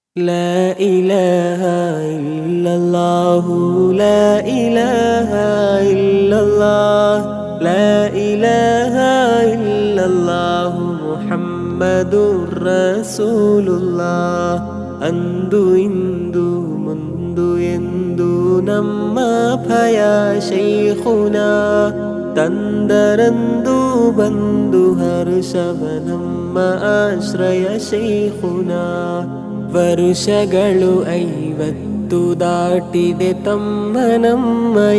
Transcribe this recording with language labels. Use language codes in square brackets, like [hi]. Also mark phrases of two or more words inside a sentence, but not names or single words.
[ar] لا إله إلا الله لا إله إلا الله لا إله إلا الله محمد رسول الله [kn] ಅಂದು ಇಂದು ಮುಂದು ಎಂದು ನಮ್ಮ ಭಯ ಶೈಖುನ ತಂದರಂದು ಬಂದು ಹರ್ಷವ ನಮ್ಮ ಆಶ್ರಯ ಶೈಖುನ ವರುಷಗಳು 50 ದಾಟಿದೆ ತಮ್ಮ ನಮ್ಮಯ